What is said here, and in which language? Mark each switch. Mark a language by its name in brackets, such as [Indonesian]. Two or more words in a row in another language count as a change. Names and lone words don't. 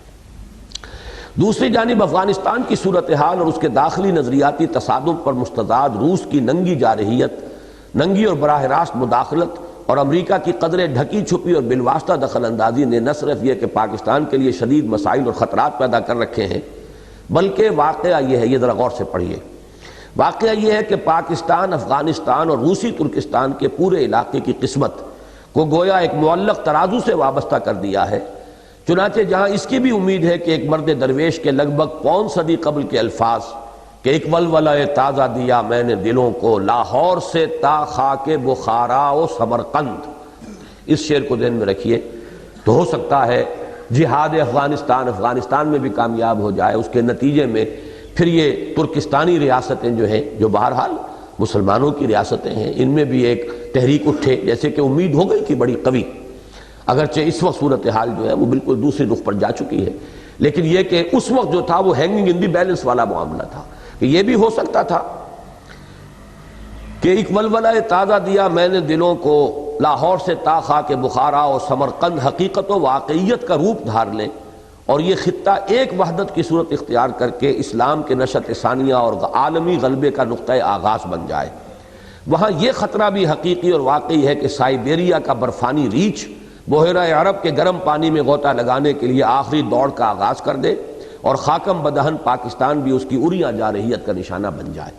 [Urdu] دوسری جانب افغانستان کی صورتحال اور اس کے داخلی نظریاتی تصادم پر مستزاد روس کی ننگی جارحیت، ننگی اور براہ راست مداخلت، اور امریکہ کی قدرے ڈھکی چھپی اور بالواسطہ دخل اندازی نے نہ صرف یہ کہ پاکستان کے لیے شدید مسائل اور خطرات پیدا کر رکھے ہیں، بلکہ واقعہ یہ ہے، یہ ذرا غور سے پڑھیے، واقعہ یہ ہے کہ پاکستان، افغانستان اور روسی ترکستان کے پورے علاقے کی قسمت کو گویا ایک معلق ترازو سے وابستہ کر دیا ہے۔ چنانچہ جہاں اس کی بھی امید ہے کہ ایک مرد درویش کے لگ بھگ 5 صدی قبل کے الفاظ کہ ایک ولولہ تازہ دیا میں نے دلوں کو، لاہور سے تا خاک بخارا و سمرقند، اس شعر کو ذہن میں رکھیے، تو ہو سکتا ہے جہاد افغانستان میں بھی کامیاب ہو جائے، اس کے نتیجے میں پھر یہ ترکستانی ریاستیں جو ہیں، جو بہرحال مسلمانوں کی ریاستیں ہیں، ان میں بھی ایک تحریک اٹھے، جیسے کہ امید ہو گئی تھی بڑی قوی، اگرچہ اس وقت صورتحال جو ہے وہ بالکل دوسری رخ پر جا چکی ہے، لیکن یہ کہ اس وقت جو تھا وہ [English] hanging in the balance [Urdu] والا معاملہ تھا، کہ یہ بھی ہو سکتا تھا کہ ایک ولولہ تازہ دیا میں نے دلوں کو، لاہور سے تا خاک بخارا اور سمرقند حقیقت و واقعیت کا روپ دھار لیں، اور یہ خطہ ایک وحدت کی صورت اختیار کر کے اسلام کے نشأت ثانیہ اور عالمی غلبے کا نقطہ آغاز بن جائے۔ وہاں یہ خطرہ بھی حقیقی اور واقعی ہے کہ سائبیریا کا برفانی ریچھ بحیرہ عرب کے گرم پانی میں غوطہ لگانے کے لیے آخری دوڑ کا آغاز کر دے اور خاکم بدہن پاکستان بھی اس کی اریاں جارحیت کا نشانہ بن جائے۔